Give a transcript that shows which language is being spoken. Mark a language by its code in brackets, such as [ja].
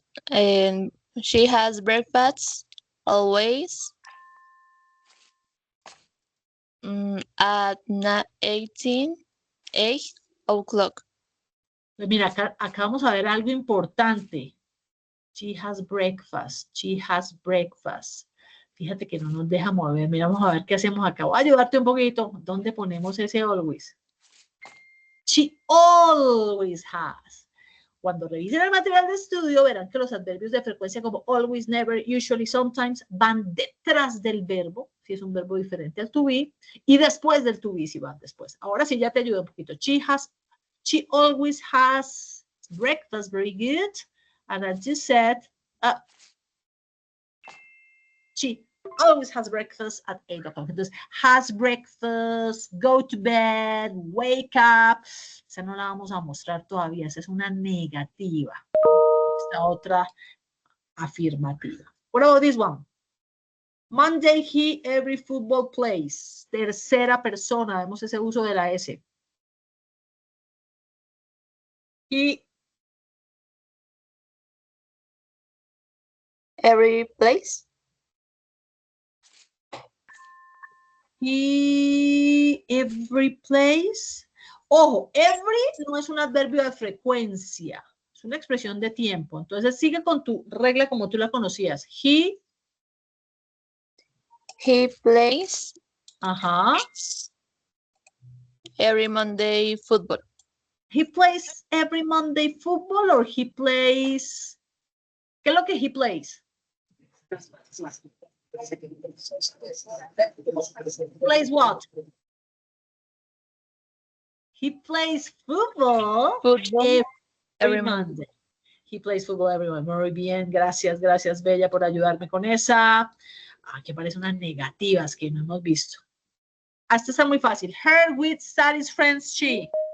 [en] And she has breakfast always at 8 o'clock. [es] Pues mira, acá vamos a ver algo importante. [en] She has breakfast. She has breakfast. [es] Fíjate que no nos deja mover. Mira, vamos a ver qué hacemos acá. Voy a ayudarte un poquito. ¿Dónde ponemos ese always? [en] She always has. [es] Cuando revisen el material de estudio, verán que los adverbios de frecuencia como always, never, usually, sometimes van detrás del verbo, si es un verbo diferente al to be, y después del to be, si van después. Ahora sí ya te ayudo un poquito. [en] She always has breakfast, very good. And as you said, she always has breakfast at 8 o'clock. Entonces, has breakfast, go to bed, wake up. [es] Esa no la vamos a mostrar todavía, esa es una negativa. Esta otra afirmativa. [en] What about this one? Monday, he every football plays. [es] Tercera persona, vemos ese uso de la S. [en] He Every place. Every place. [es] Ojo, every no es un adverbio de frecuencia, es una expresión de tiempo. Entonces sigue con tu regla como tú la conocías. [en] He plays. Ajá. Every Monday football. He plays every Monday football or he plays. [es] ¿Qué es lo que [en] he plays? Plays what? He plays football, every Monday. He plays football every Monday. [es] Muy bien, gracias, gracias, Bella, por ayudarme con esa. Aquí aparecen unas negativas que no hemos visto. Esta está muy fácil. [en] Her with studies friends, she.